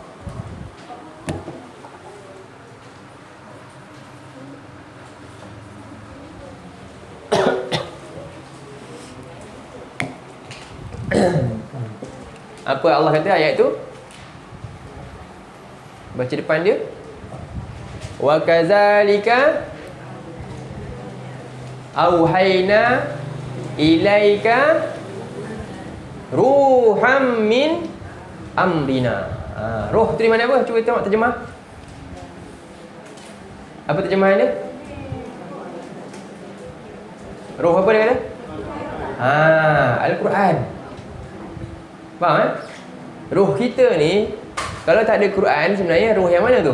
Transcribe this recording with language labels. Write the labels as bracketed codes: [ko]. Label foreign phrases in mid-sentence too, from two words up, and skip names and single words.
[ms] Apa Allah kata ayat tu? Baca depan dia. [ar] وكذلك أوحينا إليك روحا من أمرنا. [ms] Roh tu di mana apa? Cuba tengok terjemah. Apa terjemahan dia? Roh apa dia kata? Al-Quran. Faham Roh kita ni, kalau tak ada Quran, sebenarnya roh yang mana tu?